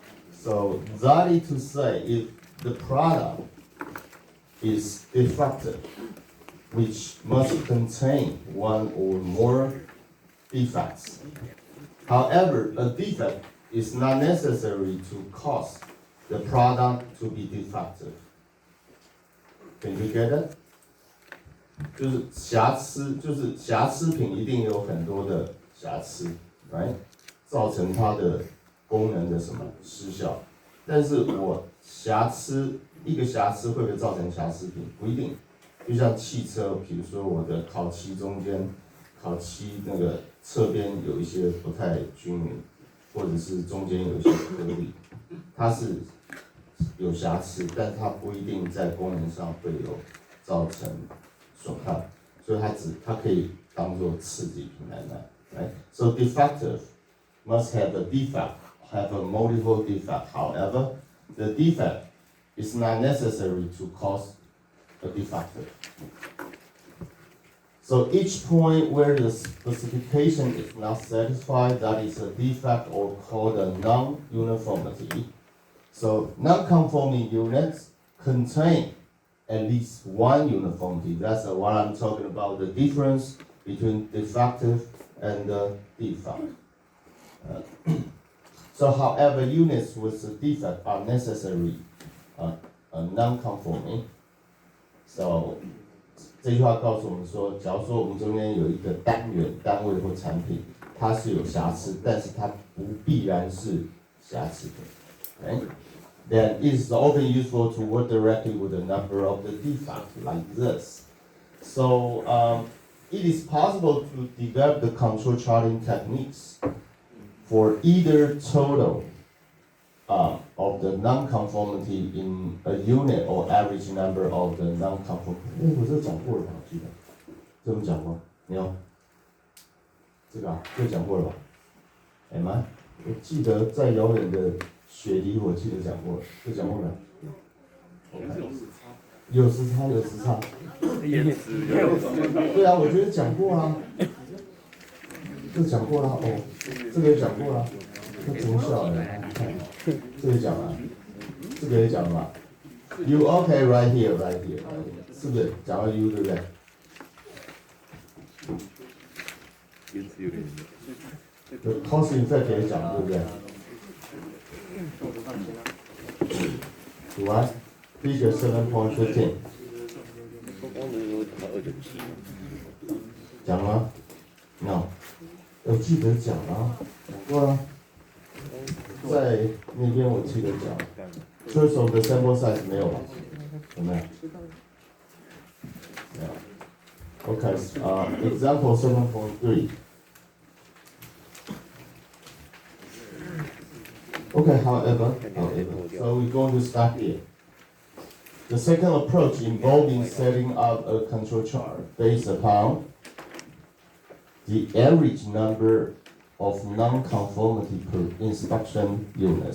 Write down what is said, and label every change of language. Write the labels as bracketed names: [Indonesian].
[English] So that is to say, if the product is defective, which must contain one or more defects. However, a defect is not necessary to cause the product to be defective. Can you get it? [Chinese] 就是瑕疵品一定有很多的瑕疵，来造成它的功能的什么失效。但是我一个瑕疵会不会造成瑕疵品？不一定。就像汽车，比如说我的烤漆中间，烤漆那个侧边有一些不太均匀，或者是中间有一些颗粒，它是有瑕疵，但它不一定在功能上会有造成损害，所以它可以当做次级品来卖。 [English] Right? So defective must have a defect, have a multiple defect. However, the defect is not necessary to cause a defective. So each point where the specification is not satisfied, that is a defect or called a non-uniformity. So non-conforming units contain at least one uniformity. That's what I'm talking about, the difference between defective and the defect. So however, units with a defect are necessarily non-conforming. [Chinese] So 这句话告诉我们说，假如说我们中间有一个单元、单位或产品，它是有瑕疵，但是它不必然是瑕疵的。 [English] Okay? Then it is often useful to work directly with the number of the defect, like this. So it is possible to develop the control charting techniques for either total of the non-conformity in a unit or average number of the non-conformity. [Chinese] 我这讲过了吧？我记得，这我们讲过，没有？这个这讲过了吧？哎妈，我记得在遥远的雪梨，我记得讲过了，这讲过了。有时差，有时差。对啊，我觉得讲过啊。这讲过了哦，这个也讲过了，这中校的，看，这个讲了，这个也讲了。 [English] You okay right here, right here, [Chinese] 是不是讲到 [English] you [Chinese] 对不对？ cause effect 也讲对不对？读完 ，Figure 7.15。讲吗 ？ [English] No。 [Chinese] 我记得讲了，讲过了，在那边我记得讲。 [English] Choice of the sample size [Chinese] 没有吧？有没有？没有。 [English] Okay, example 7.3. Okay, however, so we're going to start here. The second approach involving setting up a control chart based upon the average number of non-conformity per inspection unit.